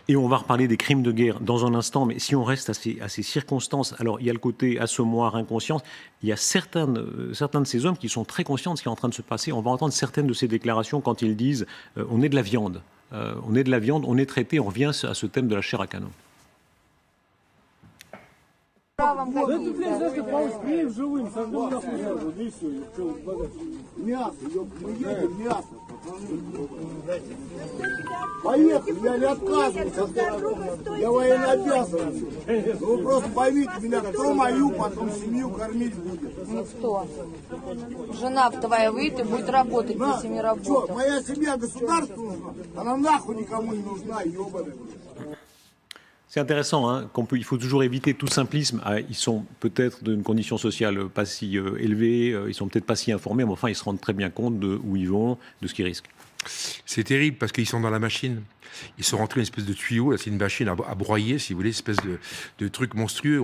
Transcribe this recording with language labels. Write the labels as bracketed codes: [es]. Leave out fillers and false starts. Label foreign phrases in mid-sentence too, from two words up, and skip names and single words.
[fr] Et on va reparler des crimes de guerre dans un instant, mais si on reste à ces circonstances, alors il y a le côté assommoir, inconscience, il y a certains de ces hommes qui sont très conscients de ce qui est en train de se passer. On va entendre certaines de ces déclarations quand ils disent on est de la viande, on est traité, on revient à ce thème de la chair à canon. [ru] Поехали, я не отказываюсь. Я военнообязанный. Вы просто поймите меня, кто мою потом семью кормить будет? Ну кто? Жена твоя выйдет и будет работать, если не работает. Что, моя семья государству нужна? Она нахуй никому не нужна, ебаная. [fr] C'est intéressant, hein, il faut toujours éviter tout simplisme. Ils sont peut-être d'une condition sociale pas si élevée, ils sont peut-être pas si informés, mais enfin ils se rendent très bien compte de où ils vont, de ce qu'ils risquent. C'est terrible parce qu'ils sont dans la machine. Ils sont rentrés dans une espèce de tuyau, là, c'est une machine à broyer, si vous voulez, une espèce de truc monstrueux.